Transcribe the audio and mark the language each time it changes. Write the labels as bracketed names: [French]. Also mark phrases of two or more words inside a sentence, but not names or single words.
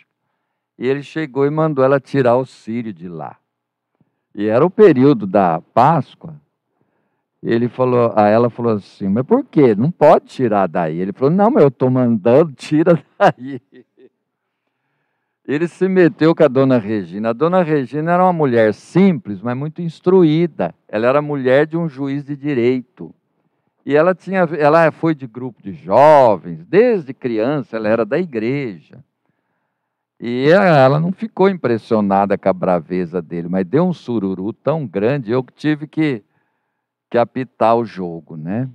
[Portuguese] E ele chegou e mandou ela tirar o círio de lá. E era o período da Páscoa. Ela falou assim: mas por quê? Não pode tirar daí. Ele falou: não, mas eu estou mandando, tira daí. Ele se meteu com a dona Regina. A dona Regina era uma mulher simples, mas muito instruída. Ela era mulher de um juiz de direito. E ela foi de grupo de jovens, desde criança, ela era da igreja. E ela não ficou impressionada com a braveza dele, mas deu um sururu tão grande, eu tive que apitar o jogo, né?